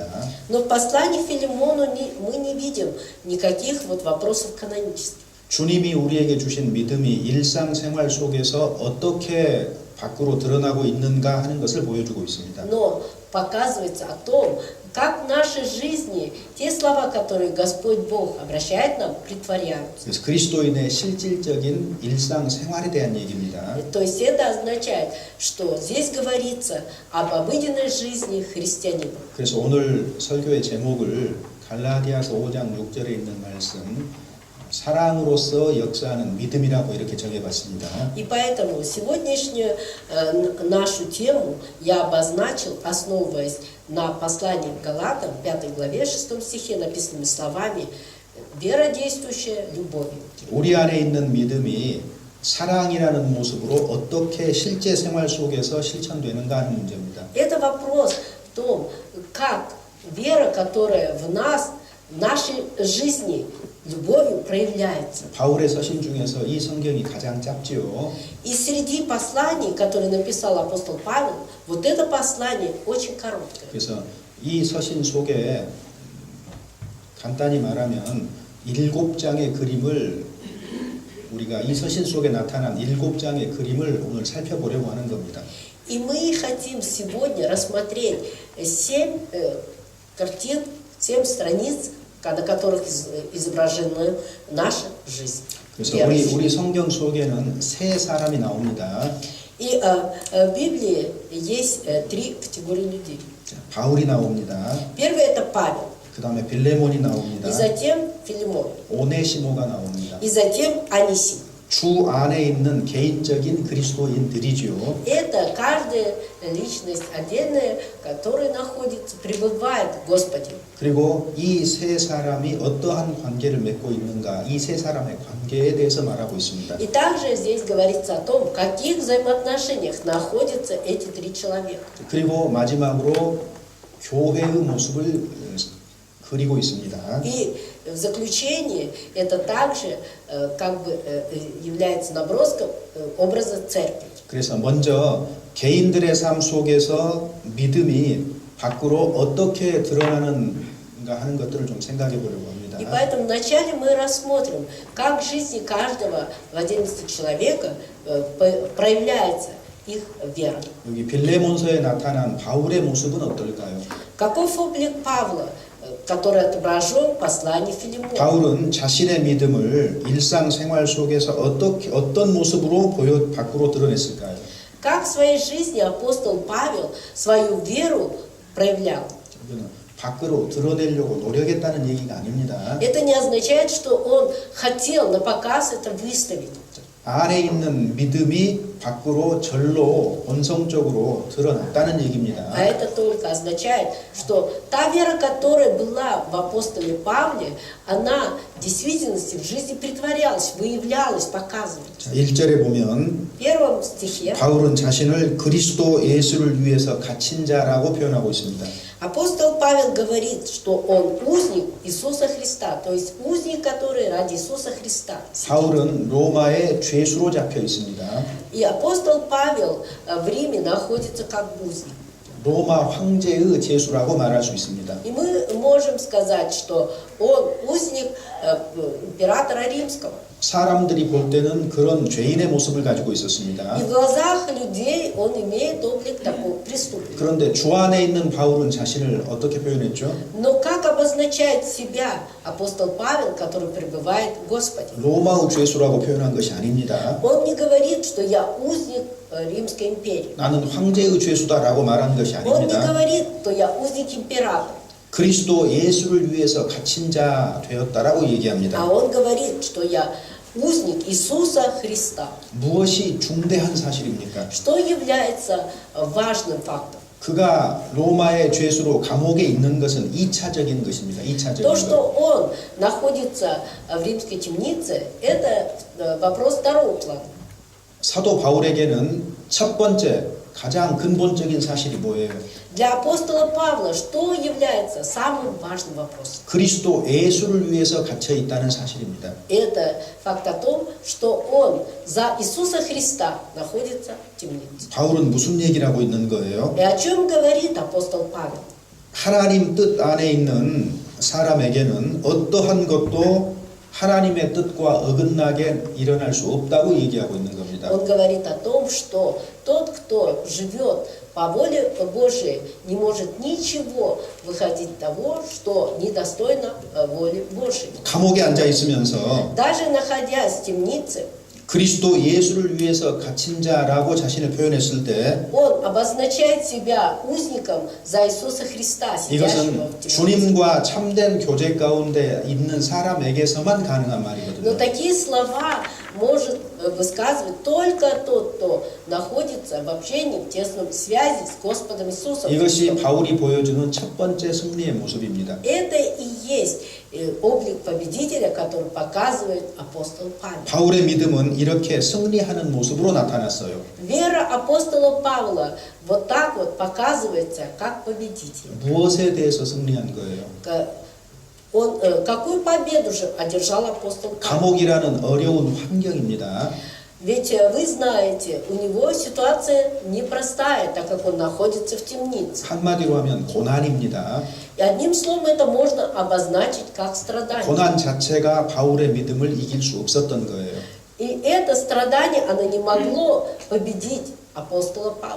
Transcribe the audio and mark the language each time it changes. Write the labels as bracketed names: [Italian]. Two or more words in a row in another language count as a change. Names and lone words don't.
[Russian] Но в послании к Филимону мы не видим никаких вот вопросов канонических. [Korean] 주님이 우리에게 주신 믿음이 일상생활 속에서 어떻게 밖으로 드러나고 있는가 하는 것을 보여주고 있습니다. [Russian] Но показывается о том, как в нашей жизни те слова, которые Господь Бог обращает нам, притворяются. [Korean] 그래서 그리스도인의 실질적인 일상생활에 대한 얘기입니다. [Russian] То есть это означает, что здесь говорится об обыденной жизни христианина. [Korean] 그래서 오늘 설교의 제목을 갈라디아서 5장 6절에 있는 말씀 사랑으로서 역사하는 믿음이라고 이렇게 정해봤습니다. [Russian] И поэтому сегодняшнюю нашу тему я обозначил, основываясь на послании к Галатам, 5 главе, 6 стихе, написанными словами «Вера, действующая любовью». [Korean] 우리 안에 있는 믿음이 사랑이라는 모습으로 어떻게 실제 생활 속에서 실천되는가 하는 문제입니다. [Russian] Это вопрос в том, как вера, которая в нас, в нашей жизни, любовью проявляется. [Korean] 바울의 서신 중에서 이 성경이 가장 짧지요. [Russian] И среди посланий, которые написал апостол Павел, вот это послание очень короткое. [Korean] 그래서 이 서신 속에 간단히 말하면 7장의 그림을 우리가 이 서신 속에 나타난 7장의 그림을 오늘 살펴보려고 하는 겁니다. [Russian] И мы хотим сегодня рассмотреть 7 картин, 7 страниц, на которых изображена наша жизнь. [Korean] 그래서 우리 성경 속에는 세 사람이 나옵니다. [Russian] И в Библии есть 3 категории людей. [Korean] 바울이 나옵니다. [Russian] Первый это Павел, [Korean] 그 다음에 빌레몬이 나옵니다. [Russian] и затем Филимон, [Korean] 오네시모가 나옵니다. [Russian] и затем Анисим. [Korean] 주 안에 있는 개인적인 그리스도인들이지요. [Russian] Это каждая личность отдельная, которая находится, пребывает в Господе. [Korean] 그리고 이 세 사람이 어떠한 관계를 맺고 있는가, 이 세 사람의 관계에 대해서 말하고 있습니다. [Russian] И также здесь говорится о том, в каких взаимоотношениях находятся эти 3 человека. [Korean] 그리고 마지막으로 교회의 모습을 그리고 있습니다. [Russian] И в заключение это также как бы является наброском образа церкви. [Korean] 그래서 먼저 개인들의 삶 속에서 믿음이 밖으로 어떻게 드러나는가 하는 것들을 좀 생각해 보려고 합니다. [Russian] И поэтому вначале мы рассмотрим, как в жизни каждого в отдельности человека проявляется их вера. [Korean] 여기 빌레몬서에 나타난 바울의 모습은 어떨까요? [Russian] Каков облик Павла, который отображен в послании Филимону? [Korean] 바울은 자신의 믿음을 일상생활 속에서 어떤 모습으로 밖으로 드러냈을까요? [Russian] Как в своей жизни апостол Павел свою веру проявлял? [Korean] 이거는 밖으로 드러내려고 노력했다는 얘기가 아닙니다. [Russian] Это не означает, что он хотел на показ это выставить. [Korean] 안에 있는 믿음이 밖으로 절로 본성적으로 드러났다는 얘기입니다. [Russian] А это только означает, что та вера, которая была в апостоле Павле, она в действительности в жизни притворялась, выявлялась, показывалась. [Korean] 자, 1절에 보면 [Russian] В первом стихе [Korean] 바울은 자신을 그리스도 예수를 위해서 갇힌 자라고 표현하고 있습니다. [Russian] апостол Павел говорит, что он узник Иисуса Христа, то есть узник, который ради Иисуса Христа. [Korean] 바울은 로마의 죄수로 잡혀 있습니다. [Russian] И апостол Павел в Риме находится как узник. [Korean] 로마 황제의 죄수라고 말할 수 있습니다. [Russian] И мы можем сказать, что он узник императора Римского. [Korean] 사람들이 볼 때는 그런 죄인의 모습을 가지고 있었습니다. [Russian] И в глазах людей он имеет облик такого преступника. [Korean] 그런데 주 안에 있는 바울은 자신을 어떻게 표현했죠? [Russian] Но как обозначает себя апостол Павел, который пребывает в Господе? [Korean] 로마의 죄수라고 표현한 것이 아닙니다. [Russian] Он не говорит, что я узник Римской империи. [Korean] 나는 황제의 죄수다라고 말한 것이 [Russian] Он не [Korean] 아닙니다. [Russian] говорит, что я узник императора. [Korean] 그리스도 예수를 위해서 갇힌 자 되었다라고 [Russian] А [Korean] 얘기합니다. [Russian] он говорит, что я узник Иисуса Христа. [Korean] 무엇이 중대한 사실입니까? [Russian] Что является важным фактом? [Korean] 그가 로마의 죄수로 감옥에 있는 것은 2차적인 것입니다. 2차적인 [Russian] То, [Korean] 것. [Russian] что он находится в римской темнице, это вопрос второго плана. [Korean] 사도 바울에게는 첫 번째 가장 근본적인 사실이 뭐예요? [Russian] Для апостола Павла что является самым важным вопросом? [Korean] 그리스도 예수를 위해서 갇혀 있다는 사실입니다. [Russian] Это факт о том, что он за Иисуса Христа находится в темнице. [Korean] 바울은 무슨 얘기를 하고 있는 거예요? [Russian] И о чем говорит апостол Павел? [Korean] 하나님 뜻 안에 있는 사람에게는 어떠한 것도 하나님의 뜻과 어긋나게 일어날 수 없다고 얘기하고 있는 겁니다. [Russian] Он говорит о том, что тот, кто живет по воле Божией, не может ничего выходить того, что недостойно воли Божией. [Korean] 감옥에 앉아 있으면서 [Russian] Даже находясь в темнице, [Korean] 그리스도 예수를 위해서 갇힌 자라고 자신을 표현했을 때 [Russian] он обозначает себя узником за Иисуса Христа, сидящего [Korean] 이것은 [Russian] в темнице. [Korean] 주님과 참된 교제 가운데 있는 사람에게서만 가능한 [Russian] Но [Korean] 말이거든요. [Russian] такие слова может высказывать только тот, кто находится в общении, в тесном связи с Господом Иисусом [Korean] 이것이 [Russian] Христом. [Korean] 바울이 보여주는 첫 번째 승리의 모습입니다. [Russian] Это и есть облик победителя, который показывает апостол Павел. [Korean] 바울의 믿음은 이렇게 승리하는 мо습으로 나타났어요. [Russian] Вера апостола Павла вот так вот показывается как победитель. [Korean] 무엇에 대해서 승리한 거예요? [Russian] Какую победу же одержал апостол Павел? [Korean] 감옥이라는 어려운 환경입니다. [Russian] Ведь вы знаете, у него ситуация непростая, так как он находится в темнице. [Korean] 한마디로 하면 고난입니다. [Russian] И одним словом это можно обозначить как страдание. [Korean] 고난 자체가 바울의 믿음을 이길 수 없었던 거예요. [Russian] И это страдание, оно не могло победить апостола Павла.